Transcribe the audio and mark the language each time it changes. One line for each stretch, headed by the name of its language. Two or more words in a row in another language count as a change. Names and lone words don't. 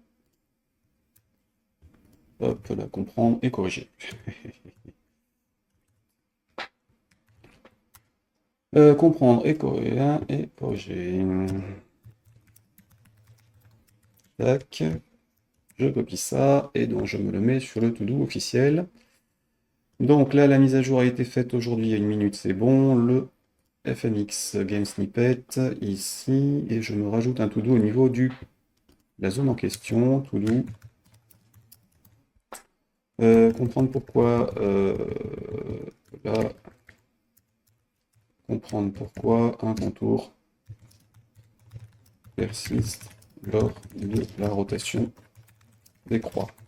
French: Hop, là, comprendre et corriger. Comprendre et corriger. Tac. Je copie ça et donc je me le mets sur le to-do officiel. Donc là, la mise à jour a été faite aujourd'hui, il y a 1 minute, c'est bon. Le FMX Game Snippet ici, et je me rajoute un to-do au niveau de la zone en question, to-do. Comprendre pourquoi là, comprendre pourquoi un contour persiste lors de la rotation des croix.